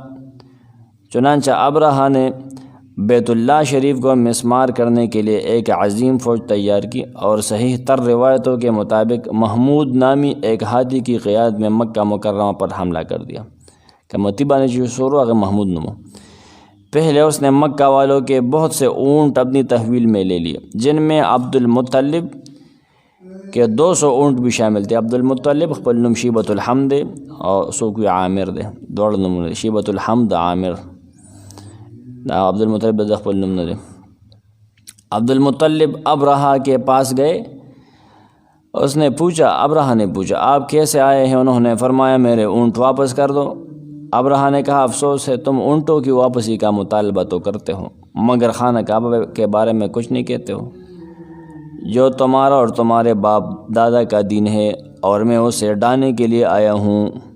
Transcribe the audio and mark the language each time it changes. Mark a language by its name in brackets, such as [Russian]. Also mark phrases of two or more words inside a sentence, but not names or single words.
[Urdu] چنانچہ ابرہہ نے بیت اللہ شریف کو مسمار کرنے کے لیے ایک عظیم فوج تیار کی اور صحیح تر روایتوں کے مطابق محمود نامی ایک ہاتھی کی قیادت میں مکہ مکرمہ پر حملہ کر دیا کہ متبہ نے جو شروع اگر محمود نمو۔ پہلے اس نے مکہ والوں کے بہت سے اونٹ اپنی تحویل میں لے لیے، جن میں عبد المطلب کے 200 اونٹ بھی شامل تھے۔ [Pashto] عبد المطلب خپل نوم شیبۃ الحمد اور سوکوی عامر دے، دوڑ نمونه شیبۃ الحمد عامر، عبد المطلب د خپل نوم نه دی۔ [Urdu] عبد المطلب ابرہہ کے پاس گئے، اس نے پوچھا، ابرہہ نے پوچھا آپ کیسے آئے ہیں؟ انہوں نے فرمایا میرے اونٹ واپس کر دو۔ ابرہہ نے کہا افسوس ہے تم اونٹوں کی واپسی کا مطالبہ تو کرتے ہو مگر خانہ کعبہ کے بارے میں کچھ نہیں کہتے ہو، جو تمہارا اور تمہارے باپ دادا کا دین ہے اور میں اسے ڈانے کے لیے آیا ہوں۔